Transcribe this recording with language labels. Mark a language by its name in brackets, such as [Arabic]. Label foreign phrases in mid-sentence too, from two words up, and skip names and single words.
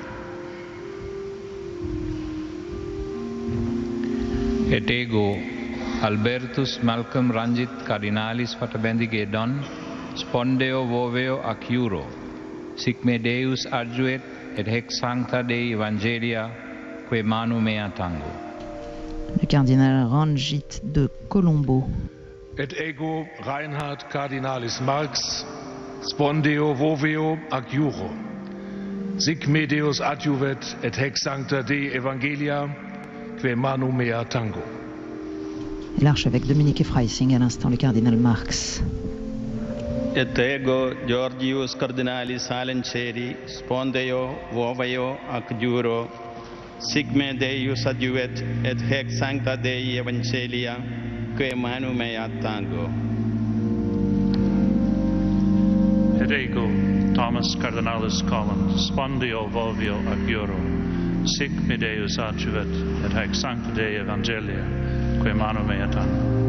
[Latin] Et ego Albertus Malcolm Ranjit Cardinalis Fatabendigedon, spondeo voveo ac iuro, sic me Deus adjuet, et hec sancta Dei Evangelia, quae manu mea tango. [French] Le cardinal Ranjit de Colombo. [Latin] Et ego Reinhard Cardinalis Marx, spondeo voveo ac iuro, sic me Deus adjuvet, et hec sancta Dei Evangelia, quae manu mea tango. [French] L'archevêque Dominique Freising, à l'instant le cardinal Marx. [Latin] Et ego Georgius Cardinalis Alenceri, spondeo voveo ac iuro, sic me Deus adjuvet, et hec sancta Dei Evangelia, quae manu mea tango. Et ego Thomas Cardinalis Collins, spondeo voveo ac iuro, sic me Deus adjuvet, et hec sancta Dei Evangelia, quae manu mea tango.